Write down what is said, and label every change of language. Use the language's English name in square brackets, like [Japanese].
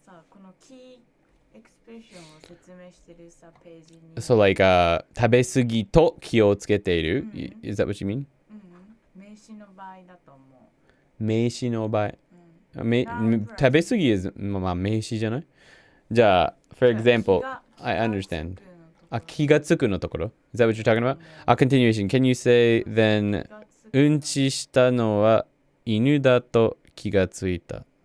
[Japanese] このキーエクスプレッションを説明してるさページに。 [English] So like [Japanese] 食べ過ぎと気をつけている。 [English] Is that what you mean? [Japanese] 名詞の場合だと思う。名詞の場合。食べ過ぎ [English] is [Japanese] まあ名詞じゃない？じゃあ、 [English] for example, I understand. [Japanese] 気がつくのところ [English] Is that what you're talking about? Continuation. Can you say then [Japanese] うんちしたのは犬だと気がついた。